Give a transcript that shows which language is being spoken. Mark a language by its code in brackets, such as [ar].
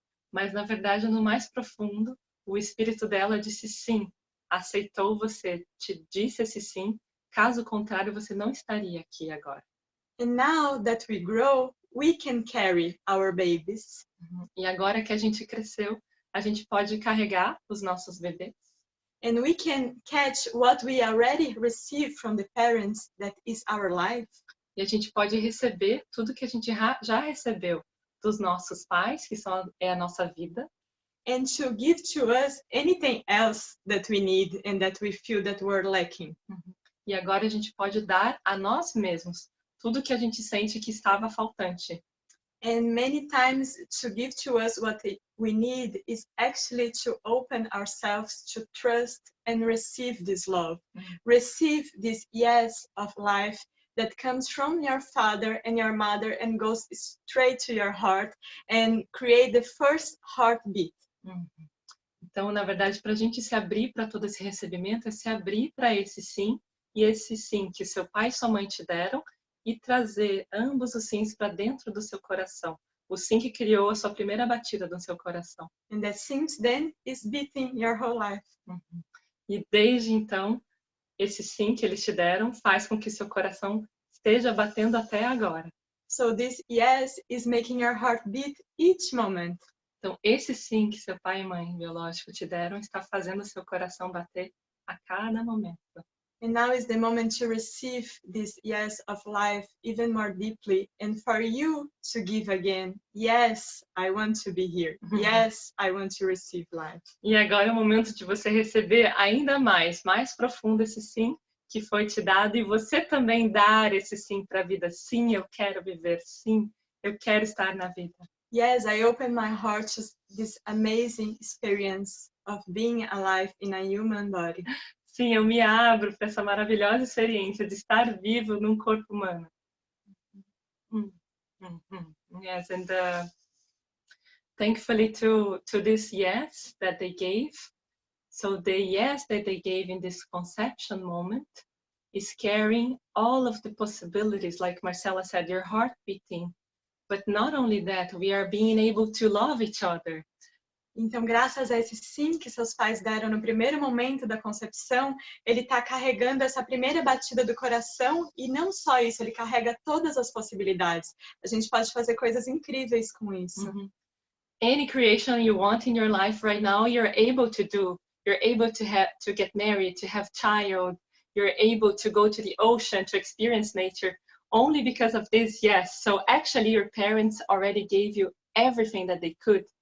[pt] Mas na verdade, no mais profundo, o espírito dela disse sim, aceitou você, te disse esse sim, caso contrário você não estaria aqui agora. [en] And now that we grow, we can carry our babies. [pt] E agora que a gente cresceu, a gente pode carregar os nossos bebês. [en] And we can catch what we already received from the parents that is our life. [pt] E a gente pode receber tudo que a gente já recebeu dos nossos pais, que é a nossa vida. [en] And to give to us anything else that we need and that we feel that we're lacking. [pt] E agora a gente pode dar a nós mesmos tudo que a gente sente que estava faltante. [en] And many times to give to us what we need is actually to open ourselves to trust and receive this love. Receive this yes of life that comes from your father and your mother and goes straight to your heart and create the first heartbeat. [pt] Então, na verdade, para a gente se abrir para todo esse recebimento, é se abrir para esse sim, e esse sim que seu pai e sua mãe te deram, e trazer ambos os sims para dentro do seu coração. O sim que criou a sua primeira batida do seu coração. [en] And that since then is beating your whole life. [pt] E desde então, esse sim que eles te deram faz com que seu coração esteja batendo até agora. [en] So this yes is making your heart beat each moment. [pt] Então, esse sim que seu pai e mãe biológico te deram está fazendo seu coração bater a cada momento. [en] And now is the moment to receive this yes of life even more deeply and for you to give again. Yes, I want to be here. Yes, I want to receive life. [pt] E agora é o momento de você receber ainda mais profundo esse sim que foi te dado e você também dar esse sim para a vida. Sim, eu quero viver. Sim, eu quero estar na vida. [en] Yes, I open my heart to this amazing experience of being alive in a human body. [pt] Sim, eu me abro para essa maravilhosa experiência de estar vivo num corpo humano. [en] Yes, and thankfully to this yes that they gave. So the yes that they gave in this conception moment is carrying all of the possibilities, like Marcela said, your heart beating. But not only that, we are being able to love each other. [pt] Então, graças a esse sim que seus pais deram no primeiro momento da concepção, ele está carregando essa primeira batida do coração e não só isso, ele carrega todas as possibilidades. A gente pode fazer coisas incríveis com isso. [en] Any creation you want in your life right now, you're able to do. You're able to get married, to have child. You're able to go to the ocean, to experience nature, only because of this yes. So actually your parents already gave you everything that they could.